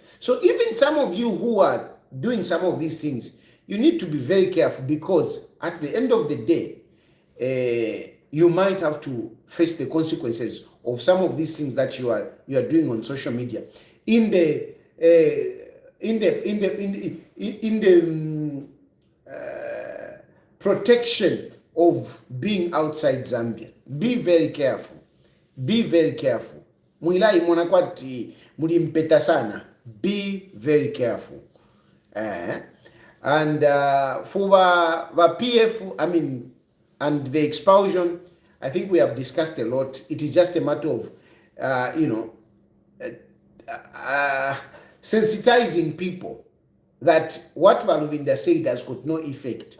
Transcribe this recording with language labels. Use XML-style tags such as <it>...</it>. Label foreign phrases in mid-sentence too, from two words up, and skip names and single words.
<en>So even some of you who are doing some of these things, you need to be very careful, because at the end of the day, you might have to face the consequences of some of these things that you are doing on social media. In the protection of being outside Zambia, be very careful. Be very careful.</en> <bem>Mwilai mwanakwati mulimpeta sana.</bem> <en>Be very careful. And for the PF, I mean, and the expulsion, I think we have discussed a lot. It is just a matter of, sensitizing people that what Balubinda said has got no effect.</en>